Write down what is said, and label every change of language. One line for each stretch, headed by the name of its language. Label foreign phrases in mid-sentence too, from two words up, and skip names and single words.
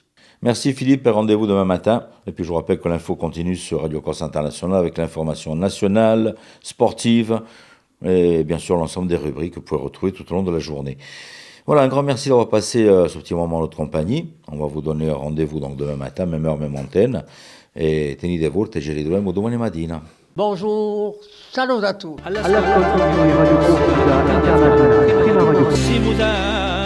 French: Merci Philippe et rendez-vous demain matin. Et puis je vous rappelle que l'info continue sur Radio Corse International avec l'information nationale, sportive et bien sûr l'ensemble des rubriques que vous pouvez retrouver tout au long de la journée. Voilà, un grand merci d'avoir passé ce petit moment en notre compagnie. On va vous donner rendez-vous donc demain matin, même heure, même antenne.
Italian: Et tenite forte, ci ritroviamo domani mattina.
French: Bonjour, salut à tous.
Italian: All'ascolto di Radio Corsica Internazionale, prima radio.